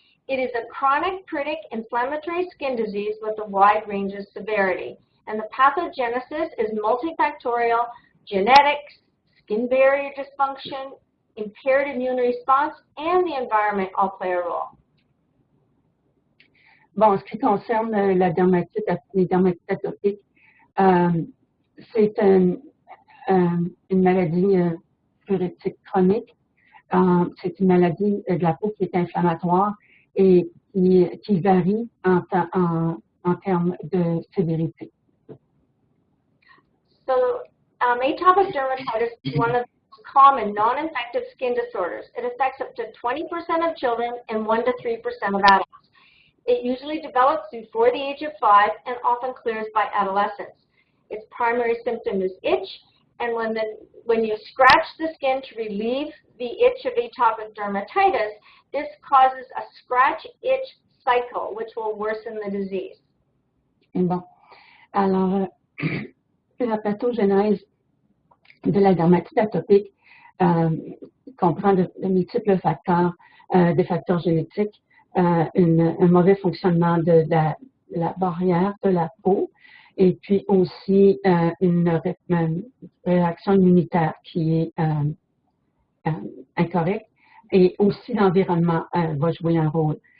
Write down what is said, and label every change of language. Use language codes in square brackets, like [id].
[en] It is a chronic pruritic inflammatory skin disease with a wide range of severity. And the pathogenesis is multifactorial, genetics, skin barrier dysfunction, impaired immune response, and the environment all play a role. [fr] Bon, en ce qui concerne les dermatites atopiques, c'est une maladie pruritique chronique. C'est une maladie de la peau qui est inflammatoire et qui varie en termes de sévérité. [en] So, atopic dermatitis is one of the common non-infective skin disorders. It affects up to 20% of children and 1 to 3% of adults. It usually develops before the age of 5 and often clears by adolescence. Its primary symptom is itch, and when you scratch the skin to relieve the itch of atopic dermatitis, this causes a scratch-itch cycle, which will worsen the disease. [fr] Bon. Alors, la pathogénèse de la dermatite atopique comprend de multiples facteurs, des facteurs génétiques, un mauvais fonctionnement de la barrière de la peau, et puis aussi une réaction immunitaire qui est incorrecte, et aussi l'environnement va jouer un rôle.